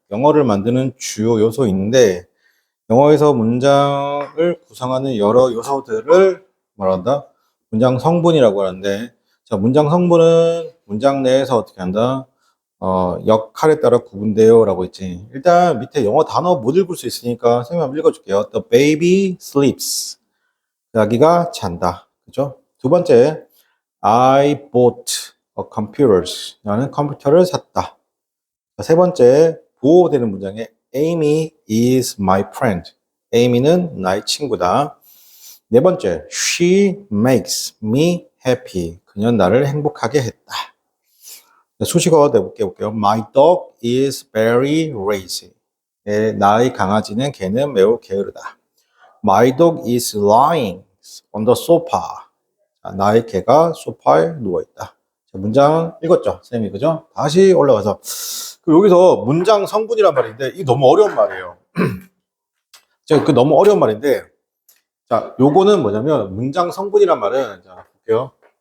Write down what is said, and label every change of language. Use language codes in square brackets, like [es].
[ko] 영어를 만드는 주요 요소인데 영어에서 문장을 구성하는 여러 요소들을 말한다? 문장 성분이라고 하는데 자, 문장 성분은 문장 내에서 어떻게 한다? 역할에 따라 구분돼요 라고 했지. 일단 밑에 영어 단어 못 읽을 수 있으니까 선생님 한번 읽어줄게요. [en] The baby sleeps. [ko] 아기가 잔다. 그죠? [en] 두 번째, I bought a computers. [ko] 나는 컴퓨터를 샀다. 세 번째, 보호되는 문장에 [en] Amy is my friend. [ko] Amy는 나의 친구다. [en] 네 번째, she makes me happy. [ko] 그녀는 나를 행복하게 했다. [en] 수식어 내볼게요. My dog is very lazy. [ko] 나의 강아지는 걔는 매우 게으르다. [en] My dog is lying on the sofa. [ko] 나의 개가 소파에 누워있다. 문장 읽었죠? 쌤이, 그죠? 다시 올라가서. 여기서 문장 성분이란 말인데, 이게 너무 어려운 말이에요. 그 너무 어려운 말인데, 자, 요거는 뭐냐면, 문장 성분이란 말은, 자, 볼게요.